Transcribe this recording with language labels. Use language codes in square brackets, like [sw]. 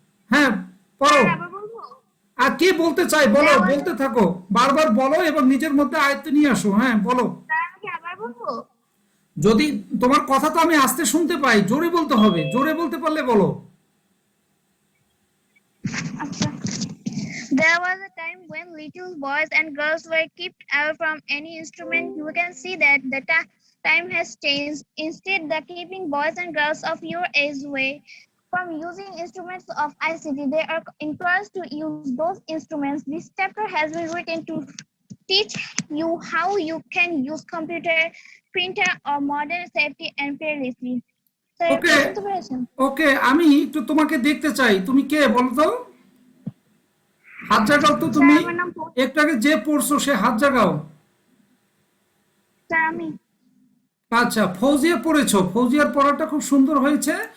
[bn] হ্যাঁ পড়ো। আবার বলবো? আর কি বলতে চাই বলো, বলতে থাকো, বারবার বলো এবং নিজের মধ্যে আয়ত্তে নিয়ে আসো। হ্যাঁ বলো। স্যার আমি কি আবার বলবো? যদি তোমার কথা তো আমি আস্তে শুনতে পাই, জোরে বলতে হবে, জোরে বলতে পারলে বলো। [en] There was a time when little boys and girls were kept away from any instrument. You can see that the time has changed. Instead, the keeping boys and girls of your age away from using instruments of ICT. They are encouraged to use those instruments. This chapter has been written to teach you how you can use computer, printer, or modern safety and fearlessly. Sir, Okay. [bn] বুঝতে পেরেছেন? ওকে, আমি একটু তোমাকে দেখতে চাই, তুমি কে বলো তো? হাত জাগাও তো তুমি। স্যার, আমার নাম একটু আগে যে পড়ছো সে হাত জাগাও। স্যার আমি। আচ্ছা, ফৌজিয়া পড়েছো, ফৌজিয়ার পড়াটা খুব সুন্দর হয়েছে।